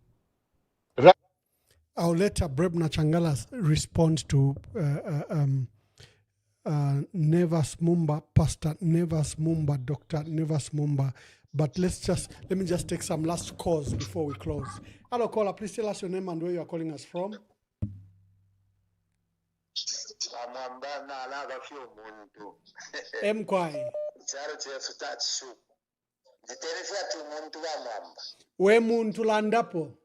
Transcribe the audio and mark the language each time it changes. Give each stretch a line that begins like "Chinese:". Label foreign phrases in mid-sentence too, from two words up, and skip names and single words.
English: I'll let Brebna Changala respond to Nevas Mumba, Pastor Nevas Mumba, Dr. Nevas Mumba. But let me just take some last calls before we close. Hello, caller. Please tell us your name and where you are calling us from.
Bemba: Mkwai. We muntu landapo.